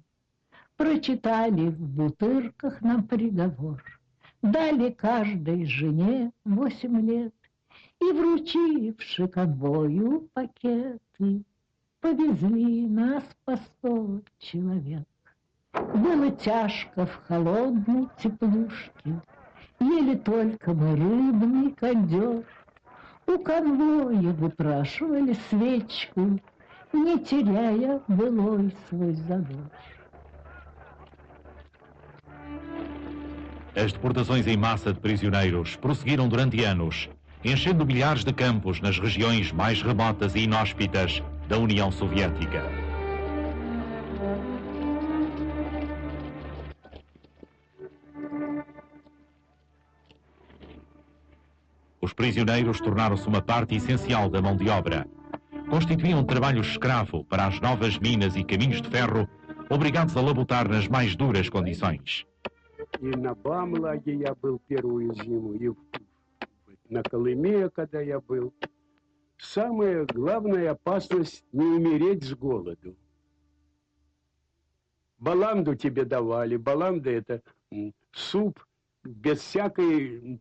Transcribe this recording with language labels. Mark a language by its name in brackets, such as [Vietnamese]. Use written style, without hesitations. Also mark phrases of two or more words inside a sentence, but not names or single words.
[Russian] Прочитали в бутырках нам приговор, дали каждой жене 8 лет и, вручивши конвою пакеты, повезли нас по 100 человек. Было тяжко в холодной теплушке, ели только мы рыбный кондер. У конвоя выпрашивали свечку, не terяя былой свой задор. [Portuguese] As deportações em massa de prisioneiros prosseguiram durante anos, enchendo milhares de campos nas regiões mais remotas e inóspitas da União Soviética. Os prisioneiros tornaram-se uma parte essencial da mão de obra. Constituíam trabalho escravo para as novas minas e caminhos de ferro, obrigados a labutar nas mais duras condições. [Russian] И на Бамлаге я был первую зиму, и на Колыме, когда я был. Самая главная опасность — не умереть с голоду. Баланду тебе давали. Баланда — это суп без всякой...